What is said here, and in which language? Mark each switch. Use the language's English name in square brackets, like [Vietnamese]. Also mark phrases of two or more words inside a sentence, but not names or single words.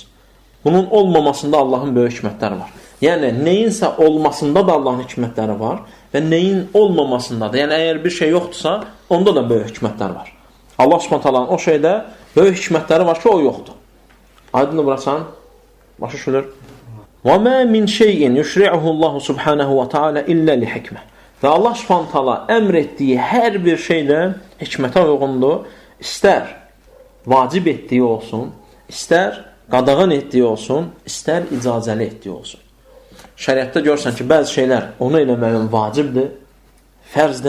[Azerbaijani] Bunun olmamasında Allahın böyük hikmətləri var. Yəni, neyinsə olmasında da Allahın hikmətləri var və neyin olmamasında da. Yəni, əgər bir şey yoxdursa, onda da böyük hikmətlər var. Allah Subhanahu o şeydə böyük hikmətləri var ki, o yoxdur. Aydın burasan, başa düşülür. [Arabic] وَمَا مِنْ شَيْءٍ يُشْرِعُهُ اللّٰهُ سُبْحَانَهُ وَتَعَالَى إِلَّا لِحِكْمَةٍ [Azerbaijani] Və Allah Subhanahu əmr etdiyi hər bir şeydə hikmətə uyğundur. İstər vacib etdiyi olsun, istər qadağan etdiyi olsun, istər icazəli etdiyi olsun. Şəriətdə görürsən ki, bəzi şeylər onu eləməyin vacibdir, fərzdir.